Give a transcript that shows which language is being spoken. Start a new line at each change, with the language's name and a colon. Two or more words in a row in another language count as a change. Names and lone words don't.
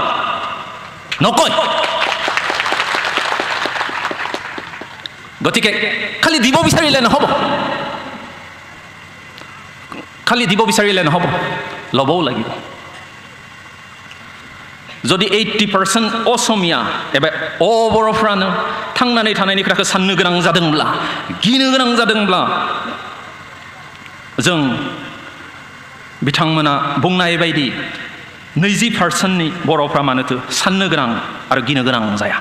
Assamese: নকয়। গতিকে খালি দিব বিচাৰিলে নহ'ব, ল'বও লাগিব।
Bodo: যদি 80% असमिया एबा बर'फ्रानो थांनानै थानायनि खोथाखौ साननो गोनां जादोंब्ला, गिनो गोनां जादोंब्ला, जों बिथांमोना बुंनाय बायदि 20%नि बर'फ्रा मानोथो साननो गोनां आरो गिनो गोनां जाया।